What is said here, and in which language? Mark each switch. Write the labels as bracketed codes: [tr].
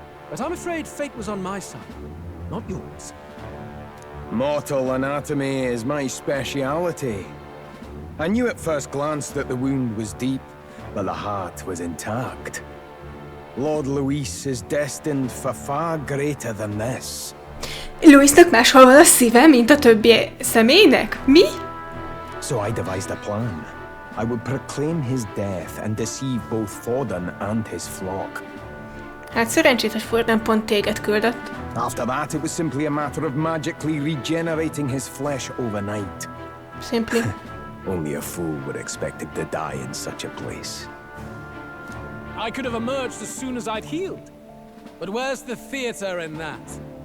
[en] But I'm afraid fate was on my side, not yours. Mortal anatomy is my speciality. I knew at first glance that the wound was deep, but the heart was intact. Lord Louis is destined for far greater than this. [hu] Louisnak máshol van a szíve, mint a többi személynek? Mi? [en] So I devised a plan. I would proclaim his death and deceive both Forden and his flock. [hu] Hát szerencsét, hogy Forden pont téged küldött. [en] After that, it was simply a matter of magically regenerating his flesh overnight. Simply. Only a fool would expect him to die in such a place. I could have emerged as soon as I'd healed. But where's the theater in that?